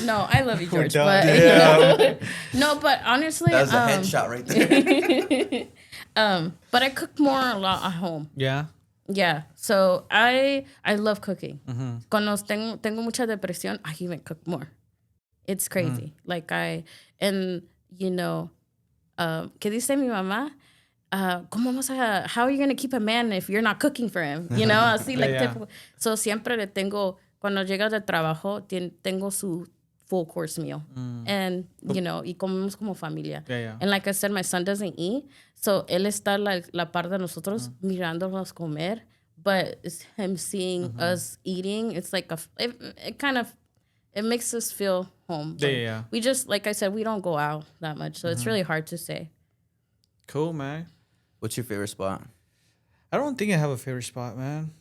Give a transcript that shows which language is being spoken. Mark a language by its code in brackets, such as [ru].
[en] you know, no, I love you, George. Done, But, you know, no, but honestly. That was a headshot right there. But I cook more a lot at home. Yeah. Yeah. So I love cooking. [es] Cuando tengo mucha depresión, [en] I even cook more. It's crazy. Like you know, [es] ¿qué dice mi mamá? [en] How are you going to keep a man if you're not cooking for him? You know, [es] así, [en] like, typical. [es] So siempre le tengo, cuando llega del trabajo, tengo su [en] full course meal. And, you know, [es] y comemos como familia. [en] And like I said, my son doesn't eat. [es] So él está la par de nosotros mirándonos comer. [en] But it's him seeing us eating. It's like it makes us feel home. Yeah. We just, like I said, we don't go out that much. So it's really hard to say. Cool, man. What's your favorite spot? I don't think I have a favorite spot, man.